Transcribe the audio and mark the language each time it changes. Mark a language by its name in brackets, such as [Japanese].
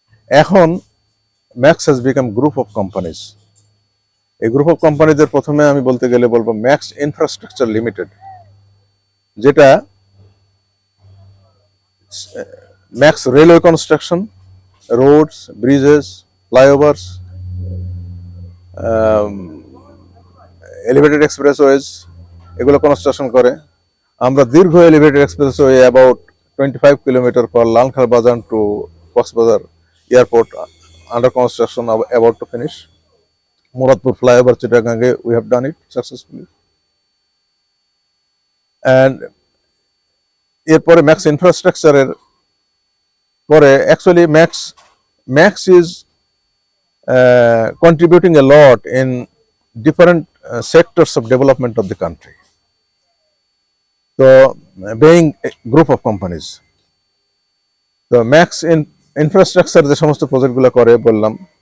[Bangla] এখন [English] Max has become group of companies. [Bangla] এই group of কোম্পানিদের প্রথমে আমি বলতে গেলে বলবো ম্যাক্স ইনফ্রাস্ট্রাকচার লিমিটেড, যেটা max railway construction, Rhodes, Bridges, ফ্লাইওভার্স, elevated এক্সপ্রেসওয়েজ, এগুলো কনস্ট্রাকশন করে। আমরা দীর্ঘ [English] Elevated expressway about 25 kilometre for Lalkhan Bazar to Cox's Bazar airport under construction, about to finish. Muradpur flyover Chittagong, we have done it successfully. And [Bangla] এরপরে max ইনফ্রাস্ট্রাকচারের পরে [English] actually Max is contributing a lot in different sectors of development of the country. So being a group of companies, [Bangla] তো max infrastructure যে সমস্ত প্রজেক্টগুলো করে বললাম।